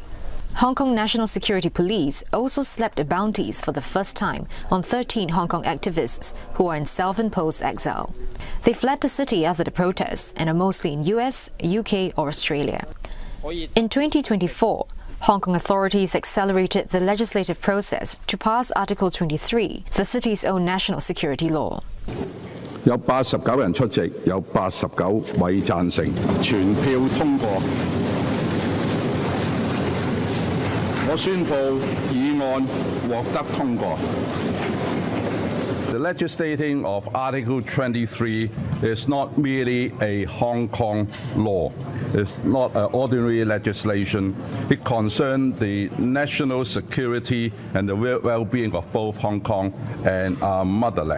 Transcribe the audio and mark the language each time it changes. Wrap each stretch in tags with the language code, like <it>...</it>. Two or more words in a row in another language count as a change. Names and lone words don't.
<en>Hong Kong National Security Police also slapped bounties for the first time on 13 Hong Kong activists who are in self-imposed exile. They fled the city after the protests and are mostly in US, UK or Australia. In 2024, Hong Kong authorities accelerated the legislative process to pass Article 23, the city's own national security law.</en> <yue>有89人出席，有89位贊成，全票通過。我宣布議案獲得通過。</yue> <en>The legislating of Article 23 is not merely a Hong Kong law. It's not an ordinary legislation. It concerns the national security and the well-being of both Hong Kong and our motherland.</en>